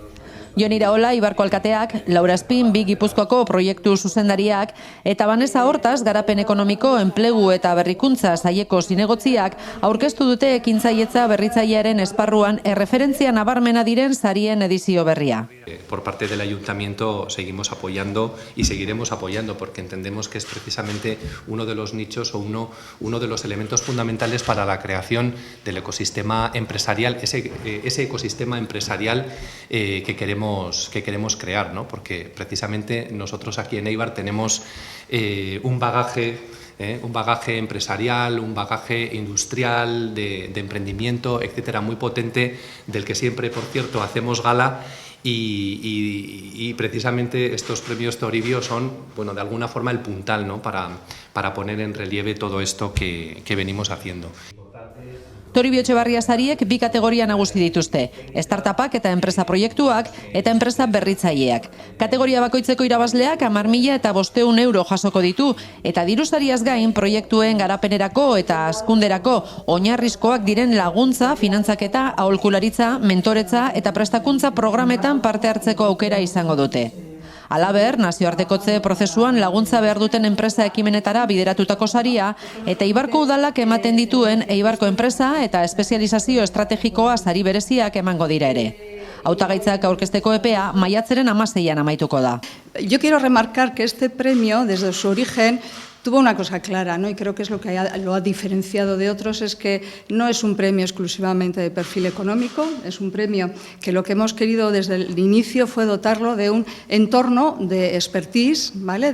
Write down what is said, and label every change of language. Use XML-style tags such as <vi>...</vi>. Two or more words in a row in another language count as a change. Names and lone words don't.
<eu>Jon Iraola, Eibarko alkateak, Laura Espin, Big Gipuzkoako proiektu zuzendariak eta Vanessa Hortaz, garapen ekonomiko, enplegu eta berrikuntza saileko zinegotziak aurkeztu dute ekintzailetza berritzailearen esparruan erreferentzia nabarmena diren sarien edizio berria.</eu> <es>Por parte del Ayuntamiento seguimos apoyando y seguiremos apoyando porque entendemos que es precisamente uno de los nichos o uno de los elementos fundamentales para la creación del ecosistema empresarial, ese ecosistema empresarial que queremos crear, ¿no? Porque precisamente nosotros aquí en Eibar tenemos un bagaje empresarial, un bagaje industrial, de emprendimiento, etcétera, muy potente, del que siempre, por cierto, hacemos gala. Y precisamente estos premios Toribio son, bueno, de alguna forma el puntal, ¿no? para poner en relieve todo esto que venimos haciendo.</es> <eu>Toribio Etxebarria sariek bi kategoria nagusi dituzte, startupak eta enpresa proiektuak eta enpresa berritzaileak. Kategoria bakoitzeko irabazleak 10.000 eta 500 euro jasoko ditu eta dirusariaz gain proiektuen garapenerako eta hazkunderako oinarrizkoak diren laguntza, finantzaketa, aholkularitza, mentoretza eta prestakuntza programetan parte hartzeko aukera izango dute. Halaber, nazioartekotze prozesuan laguntza behar duten enpresa ekimenetara bideratutako saria eta Eibarko udalak ematen dituen Eibarko enpresa eta espezializazio estrategikoa sari bereziak emango dira ere. Hautagaitzak aurkezteko epea maiatzaren 16an amaituko da.</eu> <es>Yo quiero remarcar que este premio, desde su origen, tuvo una cosa clara, ¿no? Y creo que es lo que lo ha diferenciado de otros, es que no es un premio exclusivamente de perfil económico, es un premio que lo que hemos querido desde el inicio fue dotarlo de un entorno de expertise, ¿vale?</es>